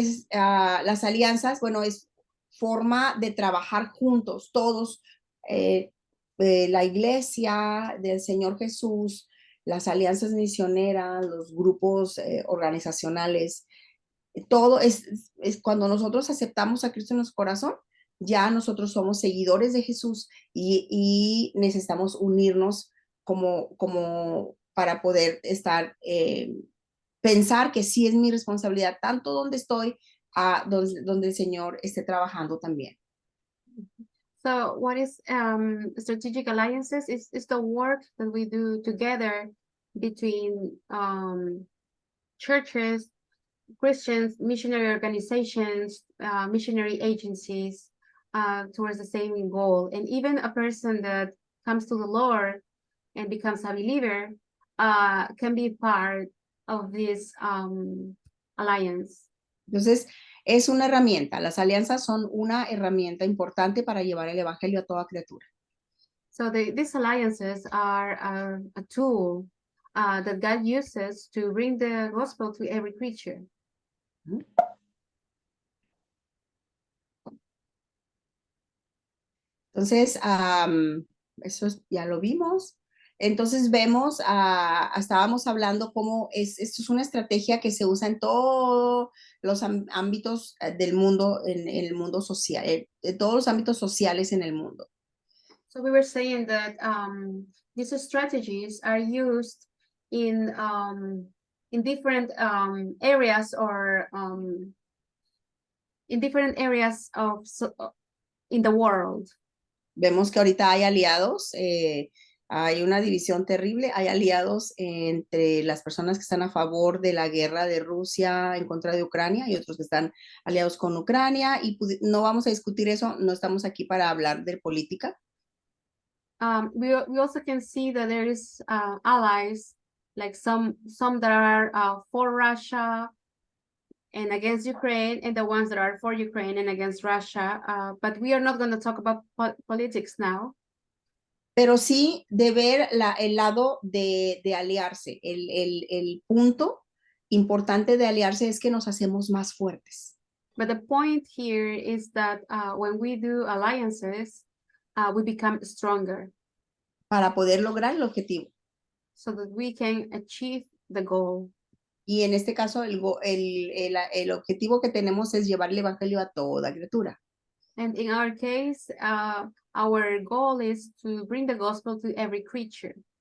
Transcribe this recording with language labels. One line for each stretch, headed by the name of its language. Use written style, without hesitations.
Spanish: las alianzas, bueno, es forma de trabajar juntos, todos, la iglesia del Señor Jesús, las alianzas misioneras, los grupos organizacionales, todo es cuando nosotros aceptamos a Cristo en nuestro corazón, ya nosotros somos seguidores de Jesús y necesitamos unirnos como para poder estar, pensar que sí es mi responsabilidad, tanto donde estoy, donde el Señor esté trabajando también.
English: So what is strategic alliances? Is the work that we do together between churches, Christians, missionary organizations, missionary agencies towards the same goal. And even a person that comes to the Lord and becomes a believer can be part of this alliance.
Spanish: Entonces, es una herramienta. Las alianzas son una herramienta importante para llevar el evangelio a toda criatura.
English: So these alliances are a tool that God uses to bring the gospel to every creature.
Spanish: Entonces, eso ya lo vimos. Entonces vemos, estábamos hablando cómo esto es una estrategia que se usa en todos los ámbitos del mundo, en el mundo social, en todos los ámbitos sociales en el mundo.
English: So we were saying that these strategies are used in different areas or in different areas of in the world.
Spanish: Vemos que ahorita hay aliados, hay una división terrible, hay aliados entre las personas que están a favor de la guerra de Rusia en contra de Ucrania y otros que están aliados con Ucrania y no vamos a discutir eso, no estamos aquí para hablar de política.
English: We also can see that there is allies, like some that are for Russia and against Ukraine, and the ones that are for Ukraine and against Russia. But we are not going to talk about politics now.
Spanish: Pero sí de ver el lado de aliarse. El punto importante de aliarse es que nos hacemos más fuertes.
English: But the point here is that when we do alliances, we become stronger.
Spanish: Para poder lograr el objetivo.
English: So that we can achieve the goal.
Spanish: Y en este caso, el objetivo que tenemos es llevar el evangelio a toda criatura.
English: And in our case, our goal is to bring the gospel to every creature.